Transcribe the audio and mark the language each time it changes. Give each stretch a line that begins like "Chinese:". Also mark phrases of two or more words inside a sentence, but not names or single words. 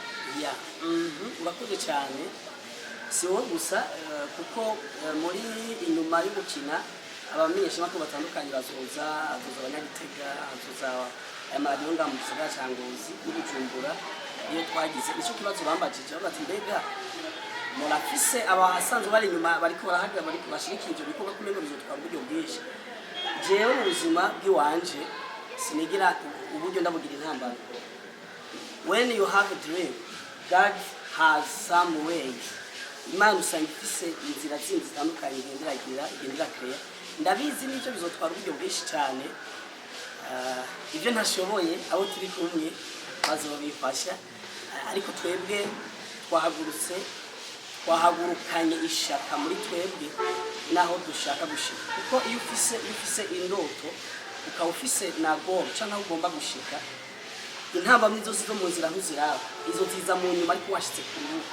Rundi: ya urakoze cyane si wowe gusa kuko muri inyuma yo gukina abamenyeshamakuru batandukanye bazoza abanyagitega bazoza aya maradiyo ngaha mu gisagara cya Ngozi n'Ubujumbura iyo twagize nicyo kibazo bambajije bati mbega murafise abasanzwe bari inyuma bariko barahagira bariko bashirikira ibyo bikorwa kumengo bizotwara uburyo bwinshi jewe mu buzima bw'iwanje sinigira uburyo ndabugira intambara.
English: When you have a dream, God has some ways.
Rundi: Imana usanga ifise inzira zindi zitandukanye igendera kare. Ndabizi n'icyo bizotwara uburyo bwinshi cyane. Ibyo ntashoboye abo turi kumwe bazobifasha, ariko twebwe twahagurukanye ishaka muri twebwe naho dushaka gushika, kuko iyo ufise indoto ukaba ufise na goal cyangwa ugomba gushika, intambamyi zose zo mu nzira ntuziraba, izo ziza mu nyuma ariko washitse ku rubuga.